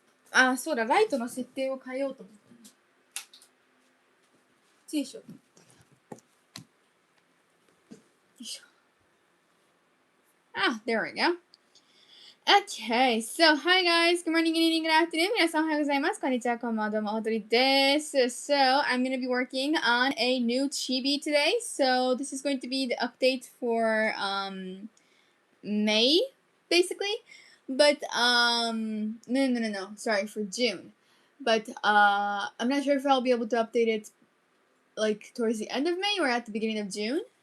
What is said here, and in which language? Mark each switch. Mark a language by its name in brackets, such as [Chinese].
[Japanese] あ、そうだ、ライトの設定を変えようと思った。チンしようと思った。よいしょ。 [English] Ah, there we go. Okay, so hi guys, good morning, good evening, good afternoon. [Japanese] 皆さんおはようございます。こんにちは、こんばんは、どうも、おとりです。 [English] So, I'm going to be working on a new chibi today. So, this is going to be the update for May, basically. But, no, sorry, for June. But, I'm not sure if I'll be able to update it, like, towards the end of May or at the beginning of June.